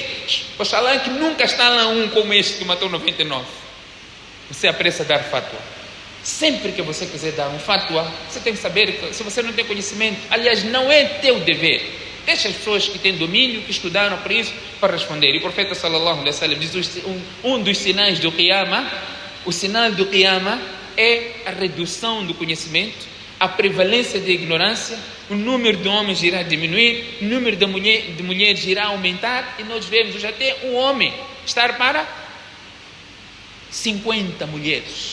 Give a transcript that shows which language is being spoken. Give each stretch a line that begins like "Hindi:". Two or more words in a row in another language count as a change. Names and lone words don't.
Portuguese: Oxalá que nunca está lá um como este que matou 99. Você apressa a dar fatwa. Sempre que você quiser dar um fatwa, você tem que saber que, se você não tem conhecimento, aliás, não é teu dever. Deixa as pessoas que têm domínio, que estudaram por isso, para responder. E o profeta
Arabic: صلى الله عليه وسلم
Portuguese: diz: um dos sinais do Qiyamah, o sinal do Qiyamah é a redução do conhecimento, a prevalência da ignorância, o número de homens irá diminuir, o número de mulheres irá aumentar, e nós vemos hoje até um homem estar para 50 mulheres.